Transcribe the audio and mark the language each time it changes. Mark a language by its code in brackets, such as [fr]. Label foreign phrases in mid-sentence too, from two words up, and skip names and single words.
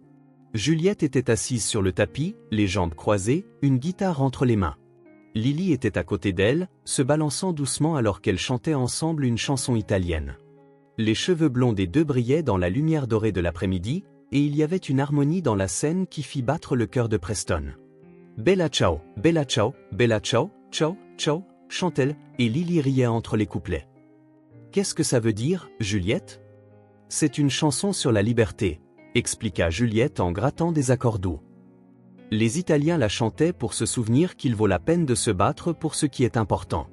[fr] Juliette était assise sur le tapis, les jambes croisées, une guitare entre les mains. Lily était à côté d'elle, se balançant doucement alors qu'elles chantaient ensemble une chanson italienne. Les cheveux blonds des deux brillaient dans la lumière dorée de l'après-midi, et il y avait une harmonie dans la scène qui fit battre le cœur de Preston. [it] Bella ciao, bella ciao, bella ciao, ciao, ciao, [fr] chante-t-elle, et Lily riait entre les couplets. Qu'est-ce que ça veut dire, Juliette? C'est une chanson sur la liberté, expliqua Juliette en grattant des accords doux. Les Italiens la chantaient pour se souvenir qu'il vaut la peine de se battre pour ce qui est important.